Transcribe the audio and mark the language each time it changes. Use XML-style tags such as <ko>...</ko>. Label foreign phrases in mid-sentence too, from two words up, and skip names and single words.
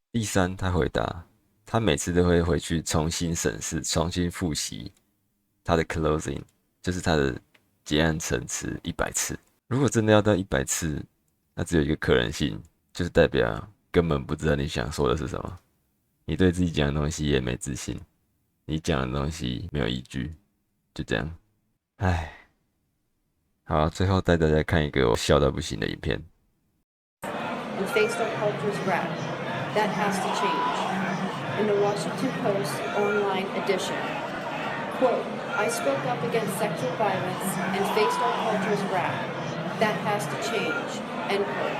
<zh>第三，他回答，他每次都會回去重新審視、重新複習他的 closing， 就是他的結案陳詞100次。如果真的要到100次，那只有一個可能性，就是代表根本不知道你想說的是什麼，你對自己講的東西也沒自信，你講的東西沒有依據，就這樣。唉，好，最後帶大家看一個我笑到不行的影片。</zh> <en>And faced our culture's wrath. That has to change. In the Washington Post online edition, quote, I spoke up against sexual violence and faced our culture's wrath. That has to change, end quote.</en>